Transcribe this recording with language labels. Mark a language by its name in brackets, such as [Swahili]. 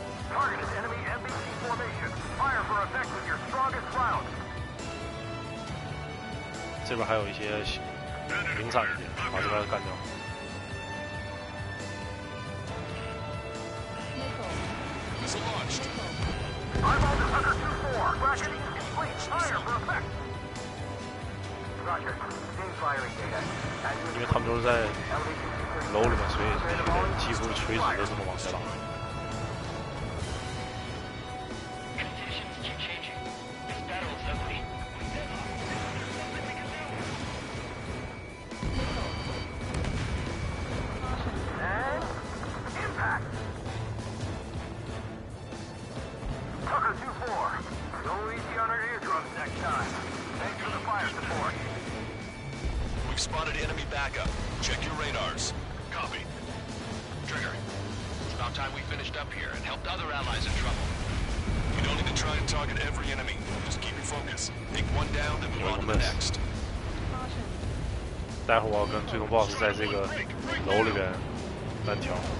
[English] Target is enemy NBC formation. Fire for effect with your strongest round. [Chinese] 这边还有一些零散一点，把这边干掉。 [English] Missile launched. Eyeball to Tucker 2-4. Bracketing complete. Fire for effect. Roger. Team firing data. [Chinese] 因为他们都是在楼里面，所以得几乎垂直的这么往下打。 [English] Conditions keep changing. This battle is ugly. And impact. Tucker 2-4. Go easy on our eardrums next time. Thanks for the fire support. We've spotted enemy backup. Check your radars. Copy. Trigger. It's about time we finished up here and helped other allies in trouble. You don't need to try and target every enemy. Just keep your focus. Take one down, then move on to the next. [Chinese] 待会儿我要跟最终 BOSS 在这个楼里边单挑。